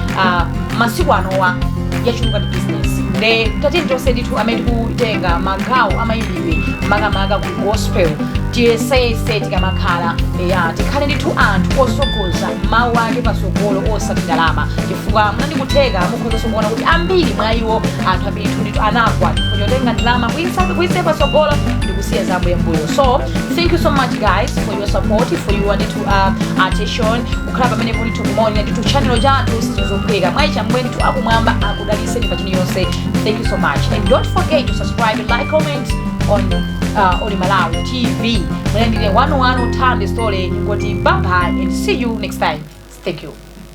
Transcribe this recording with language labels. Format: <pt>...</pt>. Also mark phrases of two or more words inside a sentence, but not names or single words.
<ny>masiku anowa yachuluka ndi business nde tatini tonse ndithu amene tikutenga magawo amayimbidwe makamaka ku gospel tiyesese tikamakhala tikhale ndithu anthu osogoza mawu ake pasogolo osati ndalama chifukwa munandikutheka mukhoza kuona kuti ambiri mwa iwo anthu ambiri ndithu anagwa chifukwa chotenga ndalama kuyise pasogolo ndikusiya za Ambuye mbuyo.</ny> <en>So thank you so much guys for your support, for your</en> <ny>ndithu attention kukhala pamene ndithu kumoni ndithu channel chathu sizophweka mwayicha Ambuye ndithu akumwamba akudaliseni pa chini yonse.</ny> <en>Thank you so much and don't forget to subscribe and like, comment on Audio Malawi TV. Mwenendile 101 Time the story. Bye bye and see you next time. Thank you.</en>